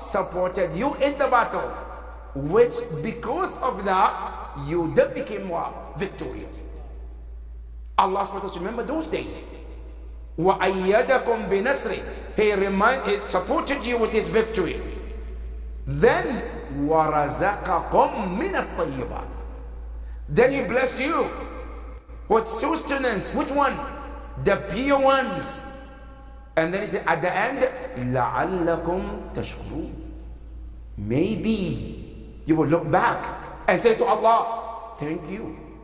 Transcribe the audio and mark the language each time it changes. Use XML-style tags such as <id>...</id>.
<en>Supported you in the battle. Which, because of that, you then became what? Victorious. Allah remember those days.</en> <ar>وَأَيَّدَكُمْ بِنَصْرِهِ.</ar> <en>He supported you with His victory. Then</en> <ar>وَرَزَقَكُمْ مِنَ الطَّيِّبَاتِ.</ar> <en>Then He blessed you with sustenance. Which one? The pure ones. And then He said at the end,</en> <ar>لَعَلَّكُمْ تَشْكُرُونَ.</ar> <en>Maybe you will look back and say to Allah, thank you.</en>